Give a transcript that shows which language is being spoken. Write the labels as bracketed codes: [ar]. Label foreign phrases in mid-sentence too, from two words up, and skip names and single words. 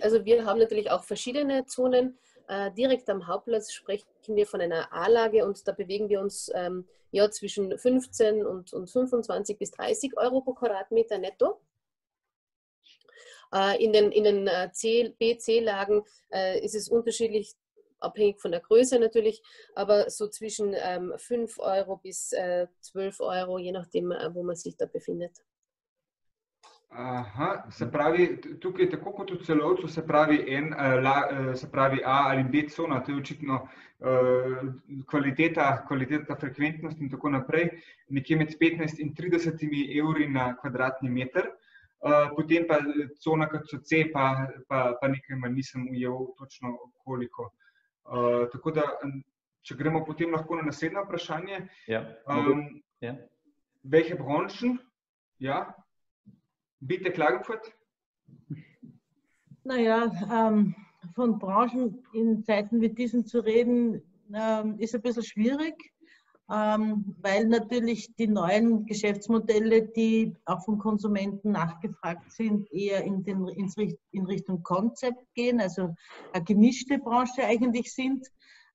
[de] Also wir haben natürlich auch verschiedene Zonen. Direkt am Hauptplatz sprechen wir von einer A-Lage und da bewegen wir uns zwischen 15 und 25 bis 30 Euro pro Quadratmeter netto. In den B, C-Lagen ist es unterschiedlich, abhängig von der Größe natürlich, aber so zwischen 5 Euro bis 12 Euro, je nachdem, wo man sich da befindet. [sl] Aha, se pravi, tukaj tako kot v Celovcu, se pravi A ali B cona, to je očitno kvaliteta, frekventnost in tako naprej, nekje med 15 in 30 evri na kvadratni meter. Potem pa cona kot so C, pa nekaj manj nisem ujel točno koliko. Tako da, če gremo potem lahko na naslednje vprašanje. [de] Welche Branchen? Ja. Bitte Klagenfurt? Naja, von Branchen in Zeiten wie diesen zu reden, ist ein bisschen schwierig, weil natürlich die neuen Geschäftsmodelle, die auch vom Konsumenten nachgefragt sind, eher in Richtung Konzept gehen, also eine gemischte Branche eigentlich sind.